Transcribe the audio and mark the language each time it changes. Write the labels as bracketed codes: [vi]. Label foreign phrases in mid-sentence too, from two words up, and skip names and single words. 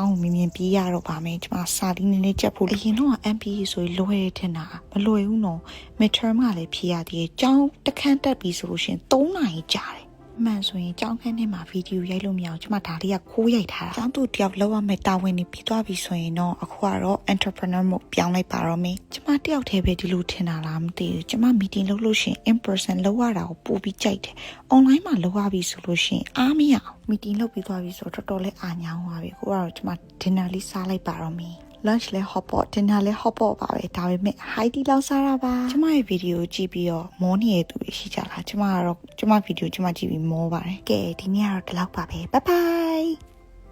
[my] င်းကိုမြင်ပြေးရတော့ပါမယ်။ကျမစာလေးနည်းနည်းကြက်ဖို့အရင်တော့ MBA ဆိုလွယ်ရထင်တာမလွယ်ဘူးနော်။ midterm ကလည်းဖြေရသေးတယ်။ကျောင်းတစ်ခန်းတက်ပြီးဆိုလို့ရှိရင်3နာရီ ကြာတယ်။မှန်ဆိုရင်ကျောင်းခန်းထဲမှာဗီဒီယိုရိုက်လို့မရအောင်ကျမဒါလေးကခိုးရိုက်ထားတာကျောင်းသူတယောက်လောက်ရမယ့်တာဝန်တွေပြီးသွားပြီဆိုရင် တော့အခုကတော့ entrepreneur မို့ပြောင်းလိုက်ပါတော့မယ်ကျမတယောက်တည်းပဲဒီလိုထင်တာလားမသိဘူးကျမ meeting လုပ်လို့ရှိရင် [en] in person [my] လုပ်ရတာကိုပိုပြီးကြိုက်တယ် online မှာလုပ်ရပြီဆိုလို့ရှိရင်အားမရအောင် meeting လုပ်ပြီးသွားပြီဆိုတော့တော်တော်လေးအားညောင်းသွားပြီကိုကတော့ကျမ dinner လေးစားလိုက်ပါတော့မယ်lunch လဲ [en] hot pot [my] dinner လဲ [en] hot pot [my] ပါပဲဒါပေမဲ့ [en] high tea [my] လောက်စားတာပါကျမရဲ့ဗီဒီယိုကြည့်ပြီးတော့မောနေတဲ့သူတွေရှိကြလားကျမကတော့ကျမဗီဒီယိုကျမကြည့်ပြီးမောပါတယ်ကဲဒီနေ့ကတော့ဒီလောက်ပါပဲ [en] bye bye